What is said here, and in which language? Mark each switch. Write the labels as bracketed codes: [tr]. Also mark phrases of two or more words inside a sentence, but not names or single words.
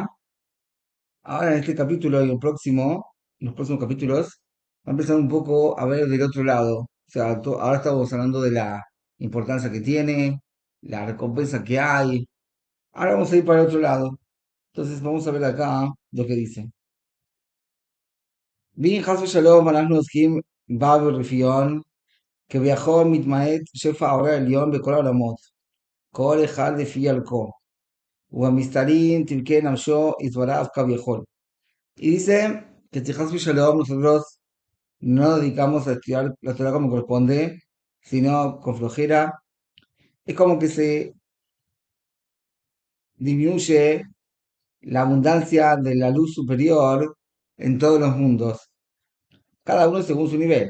[es] Ahora en este capítulo y el próximo, en los próximos capítulos, va a empezar un poco a ver del otro lado. O sea, ahora estamos hablando de la importancia que tiene, la recompensa que hay. Ahora vamos a ir para el otro lado. Entonces vamos a ver acá lo que dice. [he] ואם חס ושלום, אנחנו עוסקים בא ברפיון, כביכול מתמעט שפע העורר העליון בכל העולמות, כל אחד לפי ערכו, ובמסתרים תבכה נפשו יתברך כביכול. [es] Y dice que si [he] חס ושלום [es] nosotros no nos dedicamos a estudiar la Torah como corresponde, sino con flojera. Es como que se disminuye la abundancia de la luz superior en todos los mundos, cada uno según su nivel.